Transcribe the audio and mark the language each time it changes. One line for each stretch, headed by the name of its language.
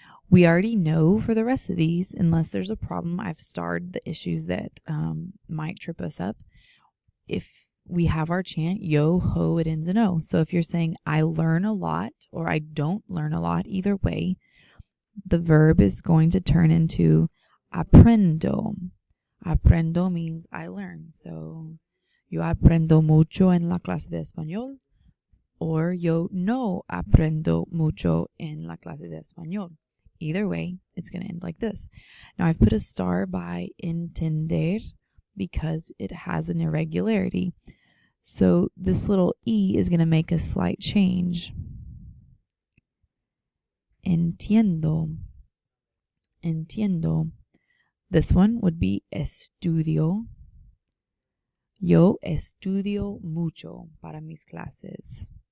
English: We already know for the rest of these, unless there's a problem, I've starred the issues that might trip us up. If we have our chant, yo, ho, it ends in o. So if you're saying I learn a lot or I don't learn a lot, either way, the verb is going to turn into aprendo. Aprendo means I learn.
Spanish: So yo aprendo mucho en la clase de español, or yo no aprendo mucho en la clase de español.
English: Either way, it's going to end like this. Now I've put a star by entender because it has an irregularity. So this little E is going to make a slight change.
Spanish: Entiendo. Entiendo.
English: This one would be estudio.
Spanish: Yo estudio mucho para mis clases.